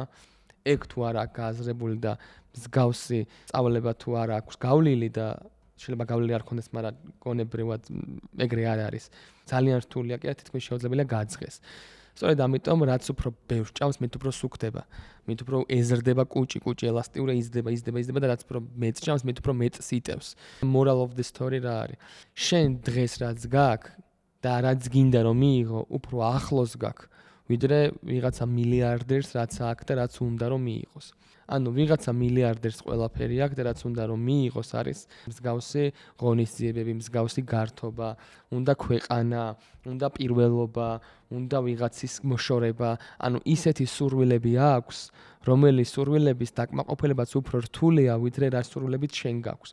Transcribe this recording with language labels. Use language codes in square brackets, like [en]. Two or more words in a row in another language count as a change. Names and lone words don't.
[ka] ეგ თუ არ აქვს გააზრებული და მსგავსი სწავლება თუ არ აქვს გავლილი და შეიძლება გავლილი არ ქონდეს, მაგრამ გონებრივად ეგრე არ არის. ძალიან რთულია კი არა, თითქმის შეუძლებელია გაძღეს. სწორედ ამიტომ რაც უფრო ბევრს ჭამს, მით უფრო სუქდება. მით უფრო ეზრდება კუჭი ელასტიურია, იზრდება და რაც უფრო მეც ჭამს, მით უფრო მეც იტევს. [en] Moral of the story [ka] რა არის? შენ დღეს რაც გაქვს და რაც გინდა რომ მიიღო, უფრო ახლოს გაქვს, ვიდრე ვიღაცა მილიარდერს რაც აქვს და რაც უნდა რომ მიიღოს. ანუ ვიღაცა მილიარდერს ყველაფერი აქვს და რაც უნდა რომ მიიღოს არის მსგავსი ღონისძიებები, მსგავსი გართობა, უნდა ქვეყანა, უნდა პირველობა, უნდა ვიღაცის მოშორება, ანუ ისეთი სურვილები აქვს, რომელიც სურვილების დაკმაყოფილებაც უფრო რთულია, ვიდრე რა სურვილებით შენ გაქვს.